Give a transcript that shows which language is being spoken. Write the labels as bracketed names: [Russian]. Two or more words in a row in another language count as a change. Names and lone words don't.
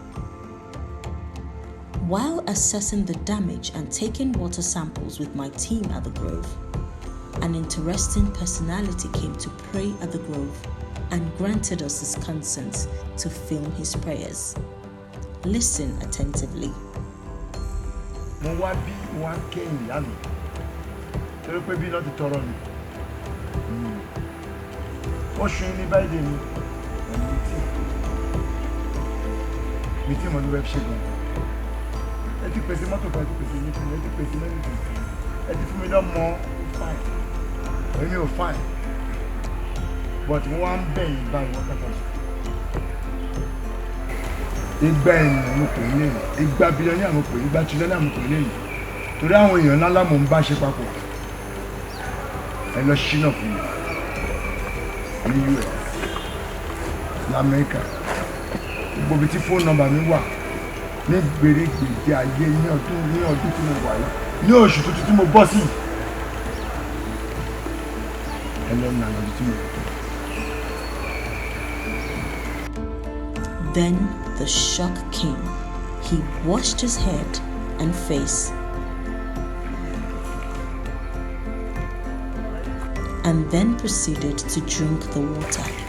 [English] While assessing the damage and taking water samples with my team at the grove, an interesting personality came to pray at the grove and granted us his consent to film his prayers. Listen attentively. [Yoruba] Mo wá bí wọ́n kẹ́yìn ìyá mi torí pé bí náà ti tọrọ mi wọ́n ṣe ní báyìí ni mi tí mo ní wẹ́ẹ́ ṣe gan ẹ ti pèsè mọ́tò kan ẹ ti pèsè yín fún mi ẹ ti pèsè mẹ́rin fún mi ẹ ti fún mi lọ́mọ fine èmi ò fine but wọ́n á ń bẹ̀yìn báyìí wọ́n kàtà sùn. Igba ènìyàn mo pè é lẹ́yìn, igba bílíọ̀nù mo pè é, igba tírílíọ̀nù mo pè é lẹ́yìn. Torí àwọn èèyàn ńlá ńlá mò ń bá ṣe papọ̀. Ẹ lọ ṣínà fún mi ní US, l'Amẹ́ríkà. Gbogbo ibi tí fóònù nọ́mbà mi wà ní gbèrégbèdé ayé ní ọdún tí mo wà yìí. Ní oṣù tuntun tí mo bọ́ sí. Ẹ lọ nà lọ́dún tí mo wà. [English] Then the shock came. He washed his head and face and then proceeded to drink the water.